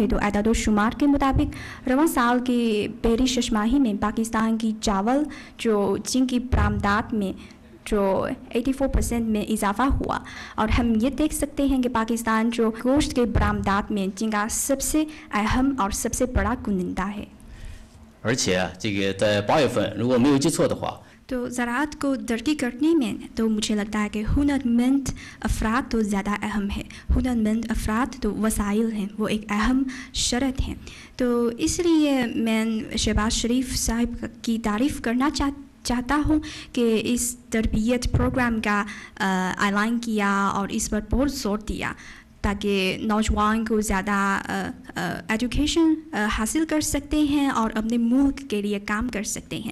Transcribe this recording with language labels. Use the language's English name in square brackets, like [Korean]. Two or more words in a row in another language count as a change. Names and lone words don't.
[Urdu] تو اعداد شمار کے مطابق رواں سال کی پہلی ششماہی میں پاکستان کی چاول جو چین کی برآمدات میں جو 84% میں اضافہ ہوا اور ہم یہ دیکھ سکتے ہیں کہ پاکستان جو گوشت کے برآمدات میں چین کا سب سے اہم اور سب سے بڑا کنندہ ہے. [Chinese] 而且这个在8月份，如果没有记错的话， [Urdu] تو زراعت کو ترقی کرنے میں تو مجھے لگتا ہے کہ ہنرمند افراد تو زیادہ اہم ہے. ہنرمند افراد تو وسائل ہیں، وہ ایک اہم شرط ہیں. تو اس لیے میں شہباز شریف صاحب کی تعریف کرنا چاہتا ہوں کہ اس تربیت پروگرام کا اعلان کیا اور اس پر بہت زور دیا تاکہ نوجوان کو زیادہ ایجوکیشن حاصل کر سکتے ہیں اور اپنے ملک کے لیے کام کر سکتے ہیں.